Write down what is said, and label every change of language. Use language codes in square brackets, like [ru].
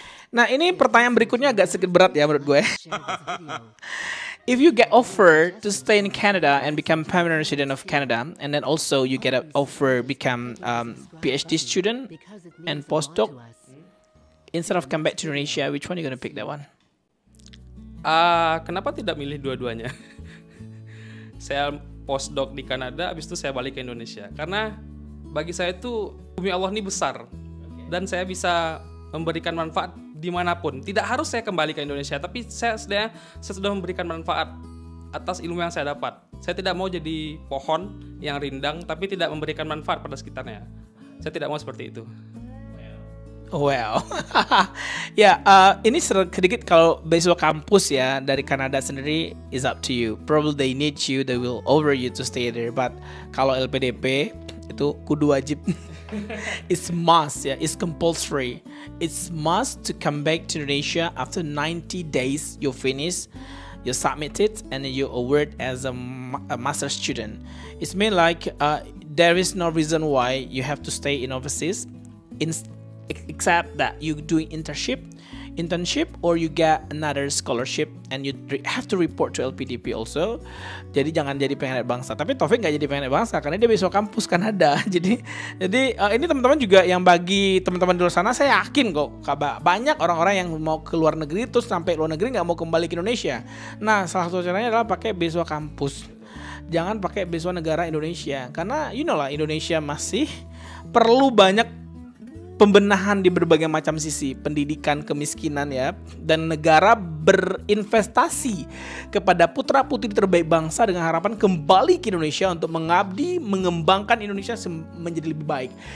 [id] Nah, ini pertanyaan berikutnya agak sedikit berat ya menurut gue. [en] If you get offer to stay in Canada and become permanent resident of Canada, and then also you get an offer become PhD student and postdoc, instead of come back to Indonesia, which one you gonna pick that one? [id] Kenapa tidak milih dua-duanya? Saya postdoc di Kanada, habis itu saya balik ke Indonesia. Karena bagi saya itu bumi Allah ini besar dan saya bisa memberikan manfaat dimanapun. Tidak harus saya kembali ke Indonesia, tapi saya sudah memberikan manfaat atas ilmu yang saya dapat. Saya tidak mau jadi pohon yang rindang, tapi tidak memberikan manfaat pada sekitarnya. Saya tidak mau seperti itu. Wow, ya ini sedikit kalau beasiswa kampus ya dari Kanada sendiri is up to you. [en] Probably they need you, they will offer you to stay there. But kalau LPDP itu kudu wajib. It's must ya, it's compulsory. It's must to come back to Indonesia after 90 days. You finish, you submit it, and you award as a master student. It's mean like there is no reason why you have to stay in overseas. Except that you doing internship or you get another scholarship and you have to report to LPDP also. [id] Jadi jangan jadi pengkhianat bangsa. Tapi Taufik nggak jadi pengkhianat bangsa karena dia beasiswa kampus Kanada. Jadi ini teman-teman juga yang bagi teman-teman di luar sana, saya yakin kok banyak orang-orang yang mau ke luar negeri terus sampai luar negeri nggak mau kembali ke Indonesia. Nah, salah satu caranya adalah pakai beasiswa kampus. Jangan pakai beasiswa negara Indonesia karena you know lah, Indonesia masih perlu banyak pembenahan di berbagai macam sisi, pendidikan, kemiskinan ya, dan negara berinvestasi kepada putra-putri terbaik bangsa dengan harapan kembali ke Indonesia untuk mengabdi, mengembangkan Indonesia menjadi lebih baik.